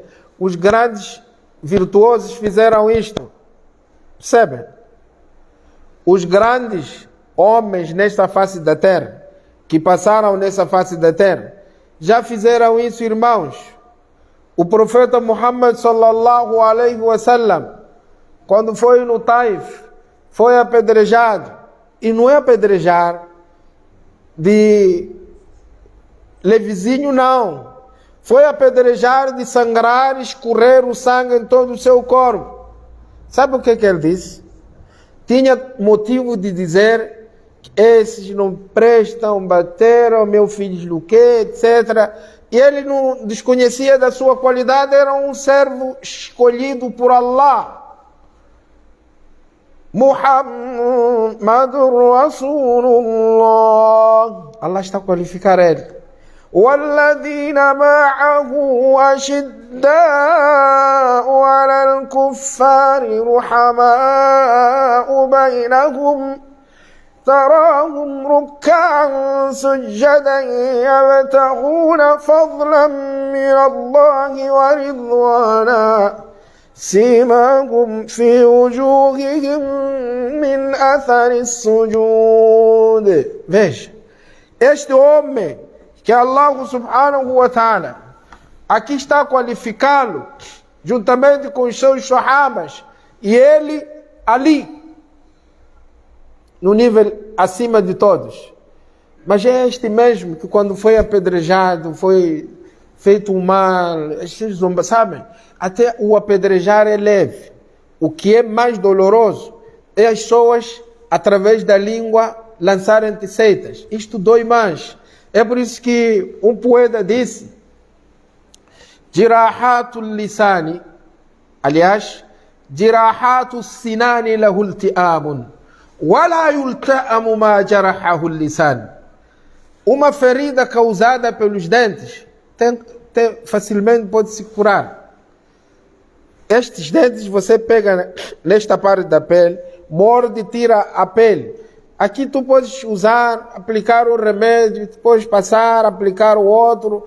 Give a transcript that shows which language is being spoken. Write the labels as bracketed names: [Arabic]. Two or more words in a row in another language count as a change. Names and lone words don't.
[Portuguese] Os grandes virtuosos fizeram isto. Percebem? Os grandes homens nesta face da terra, que passaram nessa face da terra, já fizeram isso, irmãos. O profeta Muhammad [Arabic] صلى الله عليه وسلم, [Portuguese] quando foi no Taif, foi apedrejado. E não é apedrejar de levezinho, não. Foi apedrejar de sangrar, escorrer o sangue em todo o seu corpo. Sabe o que ele disse? Tinha motivo de dizer que esses não prestam, bateram, meu filho do quê, etc. E ele não desconhecia da sua qualidade, era um servo escolhido por Allah. [Arabic] محمد رسول الله. [Portuguese] Allah está a qualificar ele. [Arabic] والذين معه أشداء على الكفار رحماء بينهم تراهم ركعا سجدا يبتغون فضلا من الله ورضوانا سيماهم في وجوههم من أثر السجود. [Portuguese] Veja, este homem que Allah [Arabic] سبحانه وتعالى [Portuguese] aqui está a qualificá-lo, juntamente com os seus sahabas, E ele ali, no nível acima de todos. Mas é este mesmo que quando foi apedrejado, foi feito um mal, estes zombas, sabem? Até o apedrejar é leve. O que é mais doloroso é as pessoas, através da língua, lançarem seitas. Isto dói mais. É por isso que um poeta disse: [Arabic] جراحات اللسان, aliás, جراحات السنان لها التئام ولا يلتام ما جرح اللسان. [Portuguese] Uma ferida causada pelos dentes facilmente pode se curar. Estes dentes você pega nesta parte da pele, morde e tira a pele. Aqui tu podes usar, aplicar o remédio, depois passar, aplicar o outro.